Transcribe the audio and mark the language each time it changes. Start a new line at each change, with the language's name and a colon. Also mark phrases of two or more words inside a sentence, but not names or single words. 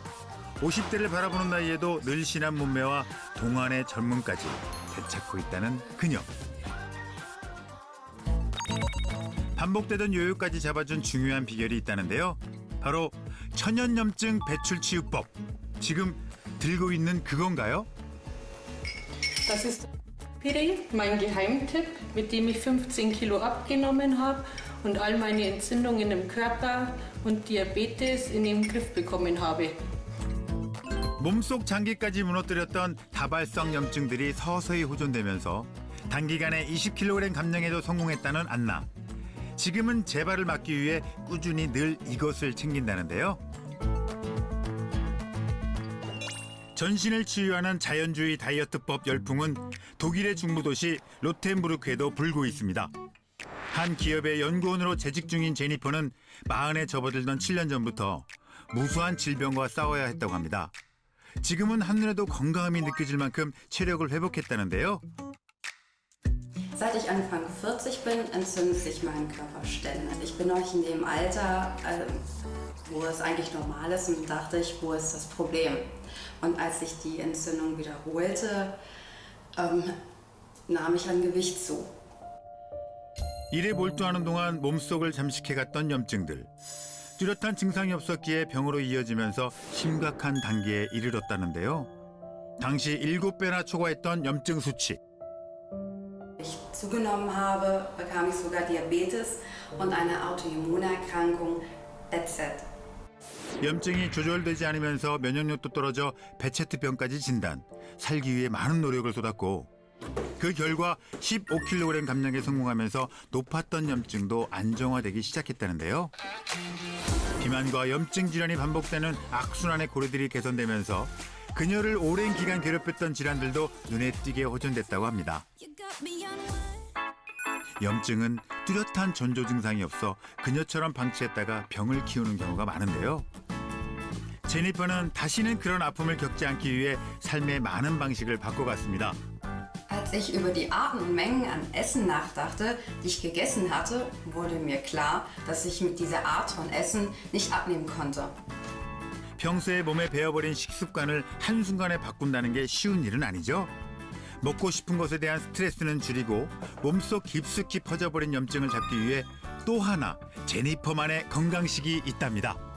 Korean: 50대를 바라보는 나이에도 늘씬한 몸매와 동안의 젊음까지 되찾고 있다는 그녀. 반복되던 요요까지 잡아준 중요한 비결이 있다는데요. 바로 천연염증 배출치유법. 지금 들고 있는 그건가요?
German: Das ist Piri, mein Geheimtipp, mit dem ich 15 Kilo abgenommen habe und all meine Entzündungen im Körper und Diabetes in den Griff bekommen habe.
Korean: 몸속 장기까지 무너뜨렸던 다발성 염증들이 서서히 호전되면서 단기간에 20kg 감량에도 성공했다는 안나. 지금은 재발을 막기 위해 꾸준히 늘 이것을 챙긴다는데요. 전신을 치유하는 자연주의 다이어트법 열풍은 독일의 중부도시 로텐부르크에도 불고 있습니다. 한 기업의 연구원으로 재직 중인 제니퍼는 40에 접어들던 7년 전부터 무수한 질병과 싸워야 했다고 합니다. 지금은 한눈에도 건강함이 느껴질 만큼 체력을 회복했다는데요.
German: Seit ich Anfang 40 bin, entzündet sich mein Körper ständig. Ich bin noch in dem Alter, wo es eigentlich normal ist, und dachte ich, wo ist das Problem? Und als sich die Entzündung wiederholte, nahm ich an Gewicht zu.
Korean: 일에 몰두하는 동안 몸속을 잠식해갔던 염증들. 뚜렷한 증상이 없었기에 병으로 이어지면서 심각한 단계에 이르렀다는데요. 당시 7배나 초과했던 염증 수치.
German: Ich zugenommen habe, bekam ich sogar Diabetes und eine Autoimmunerkrankung, BZ.
Korean: 염증이 조절되지 않으면서 면역력도 떨어져 베체트병까지 진단. 살기 위해 많은 노력을 쏟았고 그 결과 15kg 감량에 성공하면서 높았던 염증도 안정화되기 시작했다는데요. 비만과 염증 질환이 반복되는 악순환의 고리들이 개선되면서 그녀를 오랜 기간 괴롭혔던 질환들도 눈에 띄게 호전됐다고 합니다. 염증은 뚜렷한 전조 증상이 없어 그녀처럼 방치했다가 병을 키우는 경우가 많은데요. 제니퍼는 다시는 그런 아픔을 겪지 않기 위해 삶의 많은 방식을 바꿔갔습니다.
German: Als ich über die Arten und Mengen an Essen nachdachte, die ich gegessen hatte, wurde mir klar, dass ich mit dieser Art von Essen nicht abnehmen konnte.
Korean: 평소에 몸에 배어버린 식습관을 한순간에 바꾼다는 게 쉬운 일은 아니죠. 먹고 싶은 것에 대한 스트레스는 줄이고 몸속 깊숙이 퍼져버린 염증을 잡기 위해 또 하나 제니퍼만의 건강식이 있답니다.